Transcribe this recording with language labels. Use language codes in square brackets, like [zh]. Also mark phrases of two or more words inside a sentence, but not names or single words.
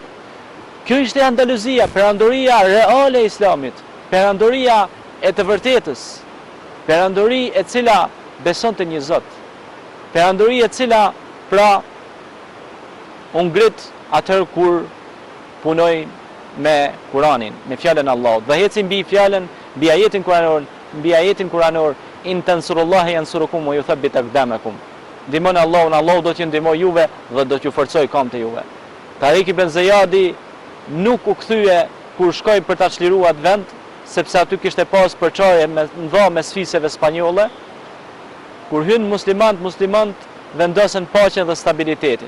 [sq] Kjo ishte Andaluzia, perandoria reale e islamit, perandoria e të vërtetës, perandori e cila besonte një Zot, perandori e cila pra u ngrit atëherë kur punoi me Kur'anin, me fjalën Allahut, dhe heci mbi fjalën, mbi ajetin kuranor, [ar] إن تنصروا الله ينصركم ويثبت أقدامكم. [sq] Ndihmoni Allahun, Allahu do t'ju ndihmojë juve dhe do t'ju forcojë këmbët e juve. Tariq ibn Ziyadi nuk u kthye kur shkoi për ta çliruar atë vend, sepse aty kishte pas përçarje me sfiseve spanjolle. Kur hyn muslimanët vendosen paqen dhe stabilitetin.